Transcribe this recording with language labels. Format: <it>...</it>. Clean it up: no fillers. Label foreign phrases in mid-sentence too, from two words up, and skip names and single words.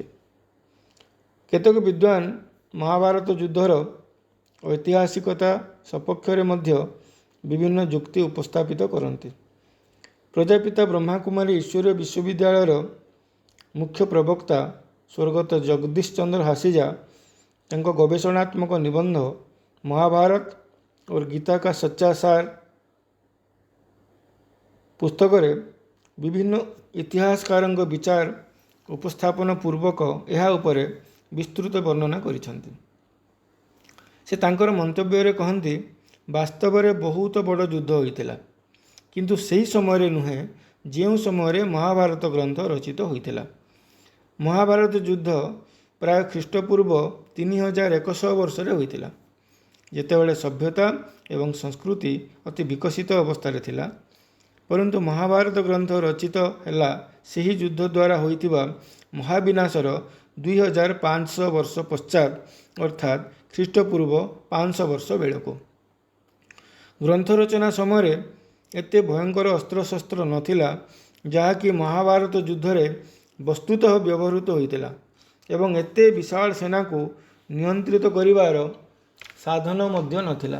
<or>କେତେକ ବିଦ୍ୱାନ ମହାଭାରତ ଯୁଦ୍ଧର ଐତିହାସିକତା ସପକ୍ଷରେ ମଧ୍ୟ ବିଭିନ୍ନ ଯୁକ୍ତି ଉପସ୍ଥାପିତ କରନ୍ତି। ପ୍ରଜାପିତା ବ୍ରହ୍ମାକୁମାରୀ ଈଶ୍ୱରୀୟ ବିଶ୍ୱବିଦ୍ୟାଳୟର ମୁଖ୍ୟ ପ୍ରବକ୍ତା ସ୍ୱର୍ଗତ ଜଗଦୀଶ ଚନ୍ଦ୍ର ହାସିଜା ତାଙ୍କ ଗବେଷଣାତ୍ମକ ନିବନ୍ଧ ମହାଭାରତ और गीता का सच्चा सार ପୁସ୍ତକରେ ବିଭିନ୍ନ ଇତିହାସକାରଙ୍କ ବିଚାର ଉପସ୍ଥାପନ ପୂର୍ବକ ଏହା ଉପରେ ବିସ୍ତୃତ ବର୍ଣ୍ଣନା କରିଛନ୍ତି। ସେ ତାଙ୍କର ମନ୍ତବ୍ୟରେ କହନ୍ତି, ବାସ୍ତବରେ ବହୁତ ବଡ଼ ଯୁଦ୍ଧ ହୋଇଥିଲା, କିନ୍ତୁ ସେହି ସମୟରେ ନୁହେଁ ଯେଉଁ ସମୟରେ ମହାଭାରତ ଗ୍ରନ୍ଥ ରଚିତ ହୋଇଥିଲା। ମହାଭାରତ ଯୁଦ୍ଧ ପ୍ରାୟ ଖ୍ରୀଷ୍ଟପୂର୍ବ 3100 ବର୍ଷରେ ହୋଇଥିଲା, ଯେତେବେଳେ ସଭ୍ୟତା ଏବଂ ସଂସ୍କୃତି ଅତି ବିକଶିତ ଅବସ୍ଥାରେ ଥିଲା।</or> <hi>परंतु महाभारत ग्रंथ रचित है</hi> <or>ସେହି ଯୁଦ୍ଧ ଦ୍ୱାରା ହୋଇଥିବା ମହାବିନାଶର 2500 ବର୍ଷ ପଶ୍ଚାତ ଅର୍ଥାତ୍ ଖ୍ରୀଷ୍ଟପୂର୍ବ 500 ବର୍ଷ ବେଳକୁ। ଗ୍ରନ୍ଥ ରଚନା ସମୟରେ ଏତେ ଭୟଙ୍କର ଅସ୍ତ୍ରଶସ୍ତ୍ର ନଥିଲା ଯାହାକି ମହାଭାରତ ଯୁଦ୍ଧରେ ବସ୍ତୁତଃ ବ୍ୟବହୃତ ହୋଇଥିଲା ଏବଂ ଏତେ ବିଶାଳ ସେନାକୁ ନିୟନ୍ତ୍ରିତ କରିବାର ସାଧନ ମଧ୍ୟ ନଥିଲା।</or>